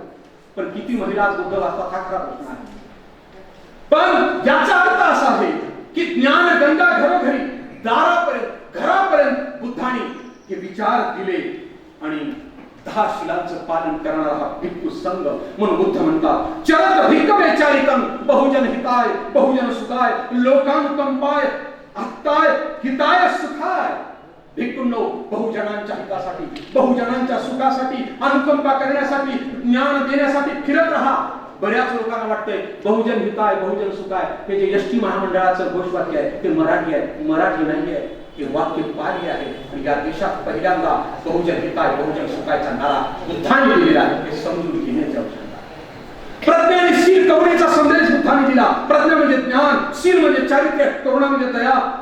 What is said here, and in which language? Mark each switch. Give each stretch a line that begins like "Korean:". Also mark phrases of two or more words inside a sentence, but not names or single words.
Marathi: पण किती महिला आज बुद्ध वाचतात हा खरा प्रश्न आहे. पण याचा अर्थ असा आहे की ज्ञान गंगा घरोघरी, दारापर्यंत, घरापर्यंत बुद्धाने हे विचार दिले, आणि 10 शिलांचं पालन करणारा हा भिक्खू संघ. म्हणून बुद्ध म्हणतात,
Pali: चरत भिक्खवे चारिकं बहुजन हिताय बहुजन सुखाय लोकानुकंपाय अत्ताय हिताय सुखाय.
Marathi: भिक्खूंनो, बहुजनांच्या हितासाठी, बहुजनांच्या सुखासाठी, अनुकंपा करण्यासाठी, ज्ञान देण्यासाठी फिरत राहा. बऱ्याच लोकांना वाटतंय
Pali: बहुजन हिताय बहुजन सुखाय
Marathi: हे जे एसटी महामंडळाचं घोषवाक्य आहे ते मराठी आहे. मराठी नाही आहे, हे वाक्य पाली आहे. आणि या देशात पहिल्यांदा
Pali: बहुजन हिताय बहुजन सुखायचा
Marathi: नारा बुद्धाने दिलेला आहे, हे समजून घेण्याची आवश्यकता आहे. प्रज्ञा आणि शील करुणेचा संदेश बुद्धाने दिला. प्रज्ञा म्हणजे ज्ञान, शील म्हणजे चारित्र्य, करुणा म्हणजे दया.